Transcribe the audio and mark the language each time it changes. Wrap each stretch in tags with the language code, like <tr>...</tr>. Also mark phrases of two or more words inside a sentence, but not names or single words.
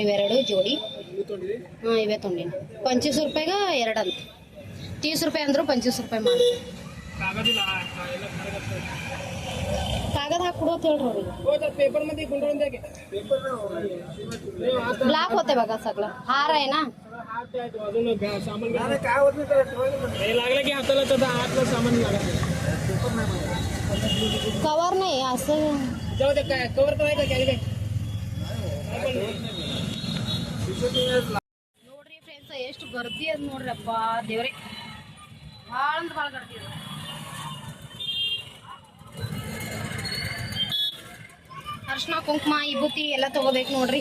<kn>ಇವೆರಡು ಜೋಡಿ. ಹಾಂ ಇವೇ ತೊಗೊಂಡಿನಿ. 25 ರೂಪಾಯಿಗೆ 2 ಅಂತ. 30 ರೂಪಾಯಿ ಅಂದರು 25 ರೂಪಾಯಿ ಮಾಡಿ. ಕಾಗದ ಹಾಕ್ಬಿಡು ಅಂತ ಹೇಳ್ರಿ ಅವ್ರಿಗೆ.</kn> <mr>ಬ್ಲಾಕ್ होते बघा सगळं. हार आहे ना. कवर नाही असं</mr> <kn>ನೋಡ್ರಿ ಫ್ರೆಂಡ್ಸ್ ಎಷ್ಟು ಗರ್ದಿ ಅದ ನೋಡ್ರಿ. ಅಪ್ಪ ದೇವ್ರೆ ಭಾಳ ಅಂದ್ರೆ ಭಾಳ ಗರ್ದಿ ಅದ. ಅರ್ಶಿನ ಕುಂಕುಮ ವಿಭೂತಿ ಎಲ್ಲ ತಗೋಬೇಕು ನೋಡ್ರಿ.</kn>